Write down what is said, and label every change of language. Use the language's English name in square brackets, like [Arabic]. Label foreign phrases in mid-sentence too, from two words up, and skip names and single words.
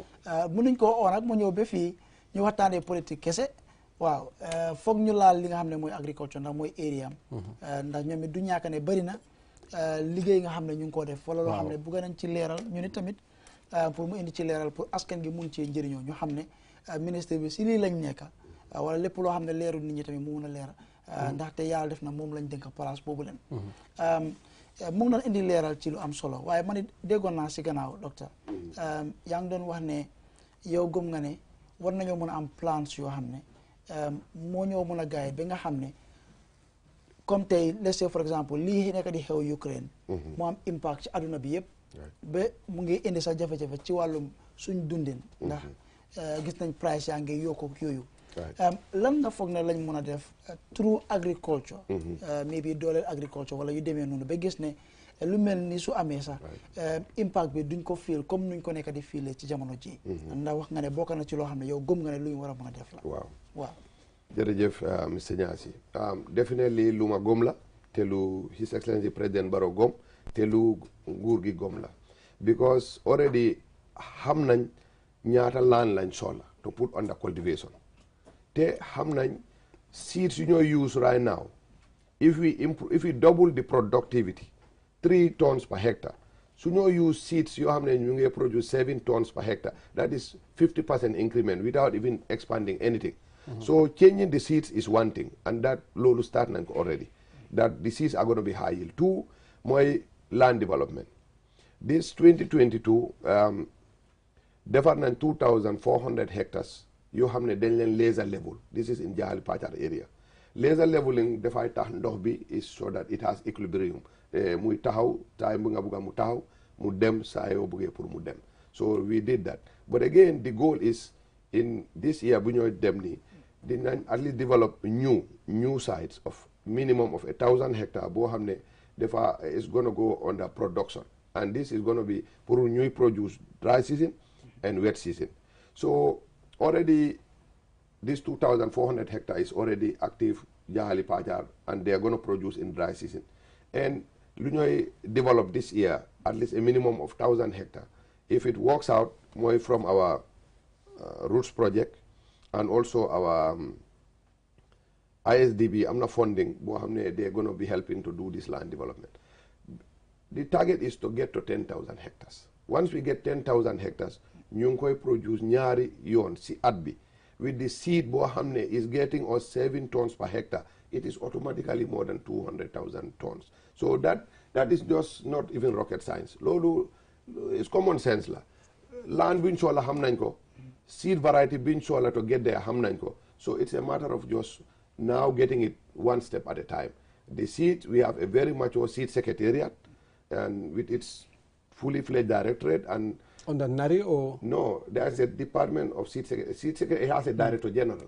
[Wolof] mënuñ koo oo nag mu ñëw ba fii ñu waxtaanee politique kese waaw foog ñu laal li nga xam ne mooy agriculture ndax mooy area am ndax ñoom it du ñàkk ne bëri na liggéey nga xam ne ñu ngi koo def wala loo xam ne bëgg nañ ci leeral ñu ni tamit pour mu indi ci leeral pour askan gi mun ci njëriñoo ñu xam ne ministre bi si lii lañ nekk wala lépp loo xam ne leerul nit ñi tamit mu mun a leer ndaxte yàlla def na moom lañ dénk place boobu leen mu ngi doon indi leeral ci lu am solo waaye man it déggoon naa si gannaaw docteur yaa ngi doon wax ne yow gëm nga ne war nañoo mën a am plans yoo xam ne moo ñoo mën a gaay ba nga xam ne comme tey [English] let's say for exemple [Wolof] lii nekk di xew Ukraine mu am impact ci àdduna bi yëpp ba mu ngi indi sa jafe-jafe ci wàllum suñ dundin ndax gis nañ price yaa ngi yokku yooyu lan nga foog ne lañ mën a def [English] through agriculture [Wolof] maybe dooleel agriculture wala yu demee noonu ba gis ne lu mel ni su amee sax impact bi duñ ko fiil comme nuñ ko nekk di fiile ci jamono ji ndax wax nga ne bokk na ci loo xam ne yow gëm nga ne lu ñu war a mën a def la waaw jërëjëf monsieur Niasse definitely lu ma gëm la te lu His Excellency President Barrow gëm te lu nguur gi gëm la [English] because already [Wolof] xam nañ ñaata laan lañ soxla [English] to put under cultivation [Wolof] te xam nañ seeds yu ñooy [English] use right now if we double the productivity 3 tons per hectare [Wolof] su ñoo [English] use seeds [Wolof] yoo xam ne ñu ngi [English] produce 7 tons per hectare that is 50% increment without even expanding anything so changing the seeds is one thing and that [Wolof] loolu start nañ ko [English] already that the seeds are going to be high yield 2 [Wolof] mooy [English] land development this 2022 [Wolof] defar nañ 2,400 hectares yoo xam ne dañ leen [English] laser level this is in Jahali Pachar area laser leveling [Wolof] dafay tax ndox bi [English] is so that it has equilibrium [Wolof] muy taxaw time bu nga bugga mu taxaw mu dem saa yoo buggee pour mu dem. [English] So we did that, but again the goal is in this year [Wolof] bu ñooy dem nii dinañ [English] at least develop new sites of minimum of 1,000 hectares [Wolof] boo xam ne dafa [English] is going to go under production, and this is going to be [Wolof] pour ñuy [English] produce dry season and wet season. So already this 2,400 hectares is already active Jahali Pajar, and they are going to produce in dry season. And [Wolof] lu ñooy [English] develop this year at least a minimum of 1,000 hectares. If it works out, more from our roots project and also our ISDB, AMNA funding, they're going to be helping to do this land development. The target is to get to 10,000 hectares. Once we get 10,000 hectares, [Wolof] ñu ngi koy produce ñaari yoon si at bi. [English] With the seed [Wolof] boo xam ne [English] is getting us 7 tons per hectare, it is automatically more than 200,000 tons. So that is just not even rocket science. Loolu is common sense la. [Wolof] Land biñ soxla xam nañ ko, seed variety biñ soxla [English] to get there [Wolof] xam nañ ko. [English] So it's a matter of just now getting it one step at a time. The seed, we have a very mature seed secretariat, and with its fully fledged directorate. And under NARI or? No, there's a department of seed secretary. It has a director general.